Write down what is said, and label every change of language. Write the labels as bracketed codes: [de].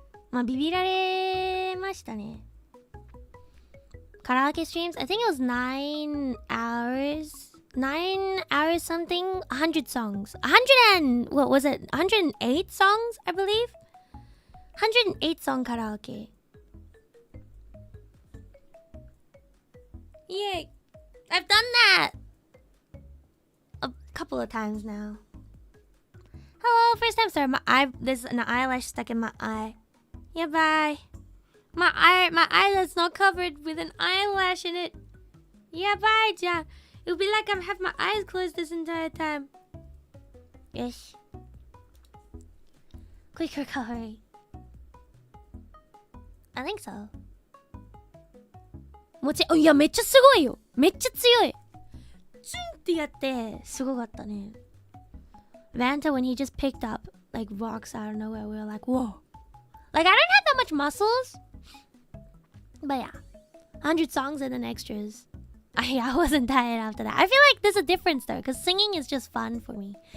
[ja] まあビビられましたね。 [en] Karaoke streams, I think it was 9 hours. 9 hours something, 100 songs. 100 and, what was it? 108 songs, I believe? 108 song karaoke. Yay. I've done that a couple of times now. Hello, first time. Sorry, there's an eyelash stuck in my eye. Yeah, bye. My eyelet's not covered with an eyelash in it. Yeah, bye, ja. It'll be like I have my eyes closed this entire time. Yes. Quick recovery. I think so. [ja] いや、めっちゃすごいよ。めっちゃ強い。チュンってやって、すごかったね。 [en] Vanta, when he just picked up like rocks out of nowhere, we were like, whoa. Like, I don't have that much muscles. But yeah, 100 songs and then extras. I wasn't tired after that. I feel like there's a difference though, because singing is just fun for me.